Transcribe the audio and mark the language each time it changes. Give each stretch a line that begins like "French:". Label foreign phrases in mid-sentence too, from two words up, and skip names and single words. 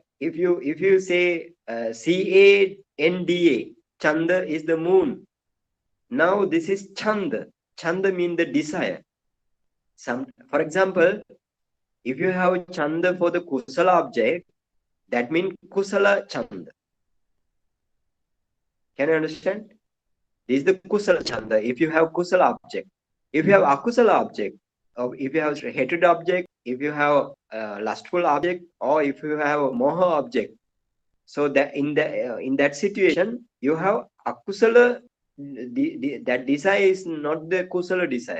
English: If you say Canda, chanda is the moon. Now this is chanda. Chanda means the desire. For example, if you have chanda for the kusala object, that means
Pali: kusala chanda.
English: Can you understand? This is the
Pali: kusala chanda.
English: If you have kusala object, if you have akusala object, or if you have hatred object, if you have lustful object, or if you have a moha object, so that in that situation you have akusala. That desire is not the kusala desire.